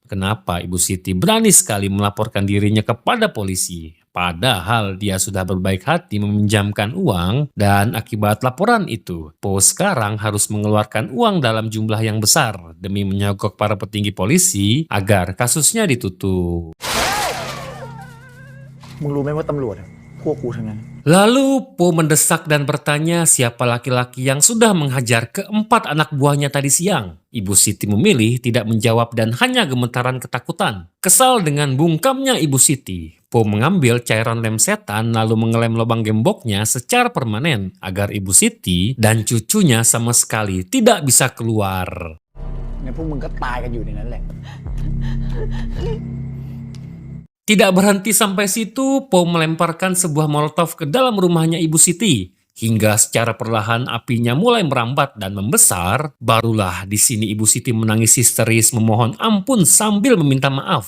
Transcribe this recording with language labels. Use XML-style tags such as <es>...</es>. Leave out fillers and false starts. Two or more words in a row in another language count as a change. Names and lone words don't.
<id>Kenapa Ibu Siti berani sekali melaporkan dirinya kepada polisi? Padahal dia sudah berbaik hati meminjamkan uang dan akibat laporan itu, Po sekarang harus mengeluarkan uang dalam jumlah yang besar demi menyogok para petinggi polisi agar kasusnya ditutup.</id> <th>มึงรู้ไหมว่าตำรวจอะพวกกูทั้งนั้น</th> <id>Lalu Po mendesak dan bertanya siapa laki-laki yang sudah menghajar keempat anak buahnya tadi siang. Ibu Siti memilih tidak menjawab dan hanya gemetaran ketakutan. Kesal dengan bungkamnya Ibu Siti, Po mengambil cairan lem setan lalu mengelem lubang gemboknya secara permanen agar Ibu Siti dan cucunya sama sekali tidak bisa keluar.</id> <th>งั้นพวกมึงก็ตายกันอยู่ในนั้นแหละ</th> <id>Tidak berhenti sampai situ, Po melemparkan sebuah molotov ke dalam rumahnya Ibu Siti. Hingga secara perlahan apinya mulai merambat dan membesar, barulah di sini Ibu Siti menangis histeris memohon ampun sambil meminta maaf.</id>